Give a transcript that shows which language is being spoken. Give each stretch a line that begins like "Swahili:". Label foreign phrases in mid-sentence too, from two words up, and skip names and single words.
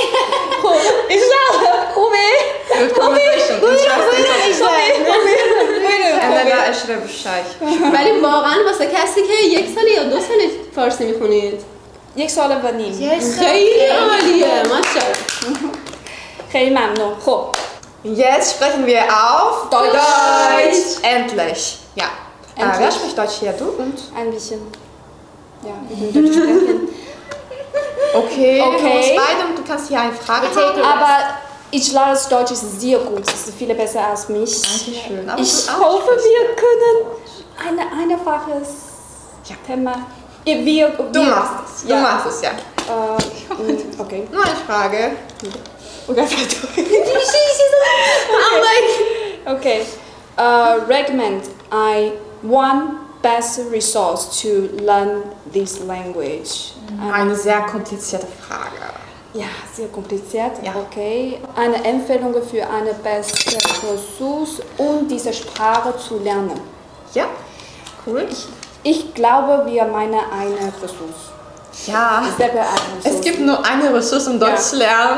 Persian: خوب خوبه. ولی واقعا واسه کسی که 1 سال یا 2 سال فارسی میخونید 1 سال و نیم خیلی عالیه ماشاءالله. خیلی ممنون. خب
German: Jetzt sprechen wir auf Deutsch. Endlich. Ja. Wer spricht Deutsch hier? Du und? Ein bisschen. Ja, wir können Deutsch sprechen. Okay. Du musst beide und du kannst hier eine Frage stellen. Aber ich lerne Deutsch ist sehr gut. Es ist viel besser als mich. Dankeschön. Ich hoffe, wir können ein einfaches Thema. Du machst es. Du machst es, ja. Okay. Nur eine Frage. Okay.
English: Recommend one best resource to learn this language.
German: Eine sehr komplizierte Frage. Ja, sehr kompliziert. Ja. Okay. Eine Empfehlung für eine beste Ressource, um diese Sprache zu lernen. Ja, cool. Ich glaube, wir meinen eine Ressource. Ja, es gibt nur eine Ressource, um Deutsch zu lernen.